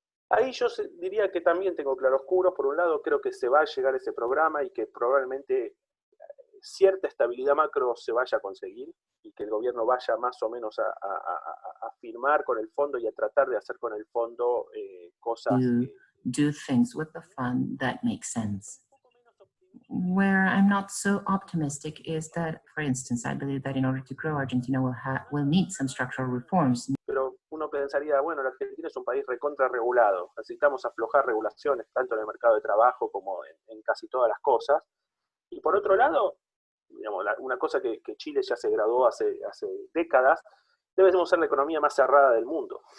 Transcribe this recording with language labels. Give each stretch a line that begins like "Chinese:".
Spanish: Ahí yo diría que también tengo claroscuros. Por un lado, creo que se va a llegar a ese programa y que probablemente cierta estabilidad macro se vaya a conseguir, y que el gobierno vaya más o menos a firmar con el fondo y a tratar de hacer con el fondo cosas que
English: do things with the fund that make sense. Where I'm not so optimistic is that, for instance, I believe that in order to grow, Argentina will need some structural reforms.
Spanish: Pero uno pensaría, bueno, la Argentina es un país recontra regulado, necesitamos aflojar regulaciones tanto en el mercado de trabajo como en casi todas las cosas. Y por otro lado, digamos, una cosa que Chile ya se graduó hace décadas, debemos ser la economía más cerrada del mundo.